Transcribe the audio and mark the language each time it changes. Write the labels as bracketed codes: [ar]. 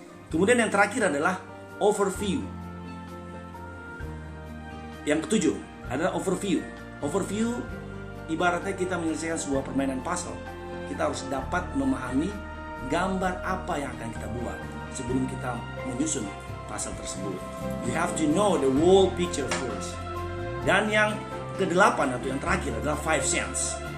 [id] Kemudian yang terakhir adalah overview. Yang ketujuh adalah overview. Overview ibaratnya kita menyelesaikan sebuah permainan puzzle. Kita harus dapat memahami gambar apa yang akan kita buat sebelum kita menyusun puzzle tersebut. [en] You have to know the whole picture first. [id] Dan yang kedelapan atau yang terakhir adalah 5 sense.